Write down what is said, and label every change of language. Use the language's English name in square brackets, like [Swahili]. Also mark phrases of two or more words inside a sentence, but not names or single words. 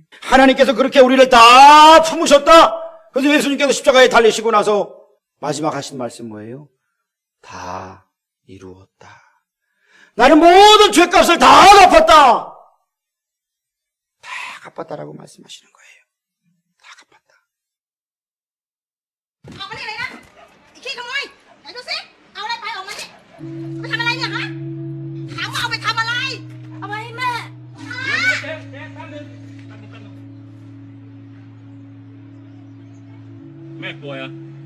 [Korean] 하나님께서 그렇게 우리를 다 품으셨다. 그래서 예수님께서 십자가에 달리시고 나서 마지막 하신 말씀 뭐예요? 다 이루었다. 나는 모든 죄값을 다 갚았다. 다 갚았다라고 말씀하시는 거예요. 다 갚았다. [Thai] ออกมานี่เลยนะไอ้ขี้ขโมยไหนดูสิเอาอะไรไปออกมานี่ไปทำอะไรเนี่ยฮะถามว่าเอาไปทำอะไรเอาไปให้แม่ฮะ แม่ป่วยเหรอ